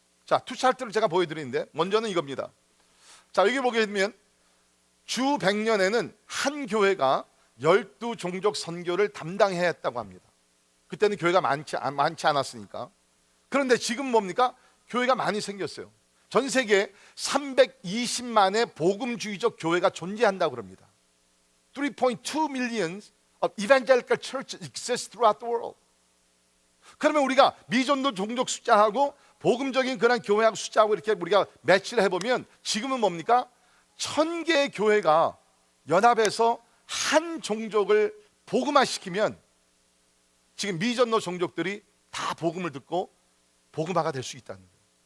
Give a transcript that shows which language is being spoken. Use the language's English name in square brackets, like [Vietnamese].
[Korean] 자, 투 차트를 제가 보여드리는데 먼저는 이겁니다. 자, 여기 보게 되면 주 100년에는 한 교회가 12종족 선교를 담당해야 했다고 합니다. 그때는 교회가 많지 않았으니까. 그런데 지금 뭡니까? 교회가 많이 생겼어요. 전 세계에 320만의 복음주의적 교회가 존재한다고 합니다. [English] 3.2 million of evangelical churches exist throughout the world. [Korean] 그러면 우리가 미전도 종족 숫자하고 복음적인 그런 교회하고 숫자하고 이렇게 우리가 매치를 해보면 지금은 뭡니까? 1000개의 교회가 연합해서 한 종족을 복음화시키면 지금 미전도 종족들이 다 복음을 듣고 복음화가 될 수 있다는 거예요.